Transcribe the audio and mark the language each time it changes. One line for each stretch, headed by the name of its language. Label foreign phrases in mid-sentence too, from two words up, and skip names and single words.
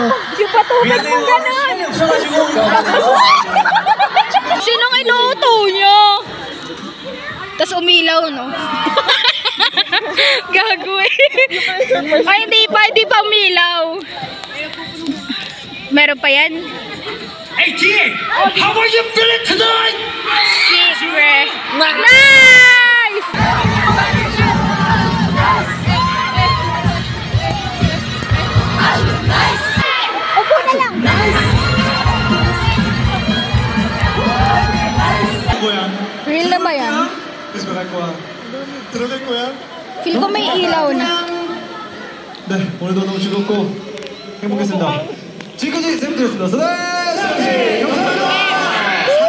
Filipino: Yung patubig mo ganun! Sinong inuuto nyo? Tapos umilaw, no? Gagawin. Ay, hindi pa umilaw. Meron pa yan?
English: Hey, Tia! How are you feeling tonight? Secret. Nice!
Filipino: Upo na lang. Real na ba yan?
Korean: 들어갈 거야?
Filipino: Feel ko may ilaw na.
Korean: 네, 오늘도 너무 즐겁고 행복했습니다. 지금까지 샘들였습니다. 감사합니다.